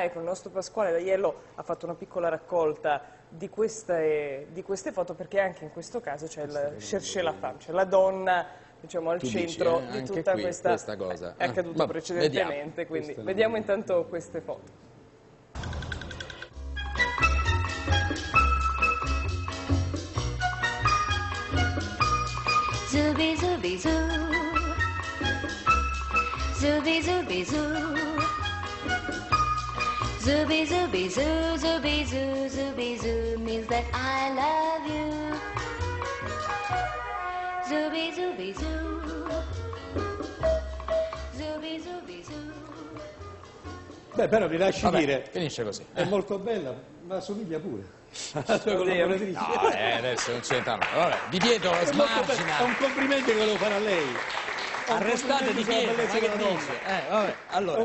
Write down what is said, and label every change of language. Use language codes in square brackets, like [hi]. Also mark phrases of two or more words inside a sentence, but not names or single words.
[it] Ecco, il nostro Pasquale D'Aiello ha fatto una piccola raccolta di queste foto, perché anche in questo caso c'è il [fr] chercher la femme, [it] cioè la donna, diciamo, al centro di tutta questa cosa. È accaduto precedentemente, quindi vediamo intanto queste foto. [en] Zubi zubi zoo, zubi zubi zoo, zubi zubi zoo, zubi zoo, zubi zoo means that I love you. Zubi zubi zoo, zubi zubi zoo. [it] Beh, però mi lasci dire, finisce così. È molto bella, ma somiglia pure. No, adesso non c'entra nulla. Vabbè, Di Pietro smargina. È un complimento che volevo fare a lei. Arrestate Di Pietro, ma che dice? Vabbè, allora,